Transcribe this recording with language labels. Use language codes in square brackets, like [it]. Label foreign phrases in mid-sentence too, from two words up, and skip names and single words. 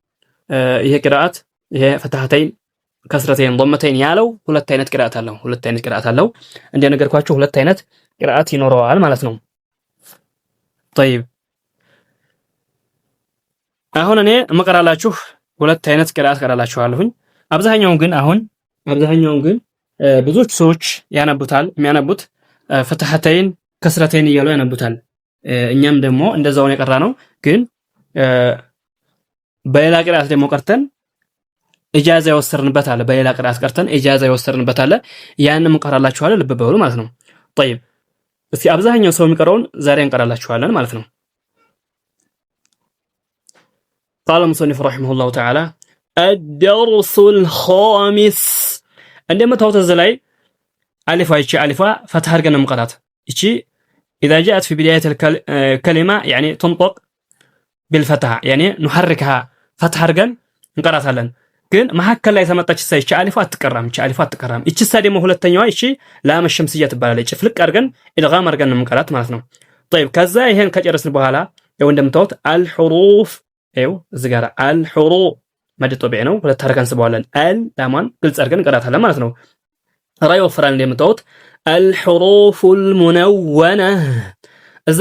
[am] ይሄ ፈትሐተይን ከስረተይን ضመተይን ያለው ሁለት አይነት ቂራአት አለው። እንደነገርኳችሁ ሁለት አይነት ቂራአት ይኖረዋል ማለት ነው። طيب አሁን እኔ መቀራላችሁ ሁለት አይነት ቂራአት ቀራላችኋለሁኝ። አብዛኛውን ግን ብዙዎች ሰዎች የሚያነቡት ፈትሐተይን ከስረተይን እያሉ ያነቡታል። እኛም ደግሞ እንደዛው ነው የቀራነው። ግን በሌላ ቂራአት ደግሞ ቀርተን ኢጃዛ የወሰድንበት አለ። በሌላ ቂራአት ቀርተን ኢጃዛ የወሰድንበት አለ። ያንን እንቀራላችኋለን። ልብ በሉ ማለት ነው። طيب እስኪ አብዛኛው ሰው የሚቀራውን ዛሬ እንቀራላችኋለን ማለት ነው። [ar] قال المصنف رحمه الله تعالى الدرس الخامس عندما توتز [am] ላይ አሊፋ [ar] فتح [am] አድርገን እንቀራት። እቺ [ar] اذا جاءت في بدايه الكلمه يعني تنطق بالفتحه يعني نحركها فتح [am] አድርገን እንቀራታለን። ግን መሐከል ላይ ተመጣች ሳይቻ አሊፋ አትቀራም። እቺ ደግሞ ሁለተኛዋ እቺ ላም ሸምስያ ትባላለች። ፍልቅ አድርገን ኢድጋም አድርገን እንቀራት ማለት ነው። طيب ከዛ ይሄን ከጨረስን በኋላ ያው እንደምታዩት አልሁሩፍ ይኸው እዚህ ጋር አልሁሩፍ መድ ጦቢዕ ነው። ሁለት አድርገን ስበዋለን ላማን ግልጽ አድርገን እንቀራታለን ማለት ነው። ራይ ወፍራን እንደምታዩት አልሁሩፉል ሙነወነ እዚህ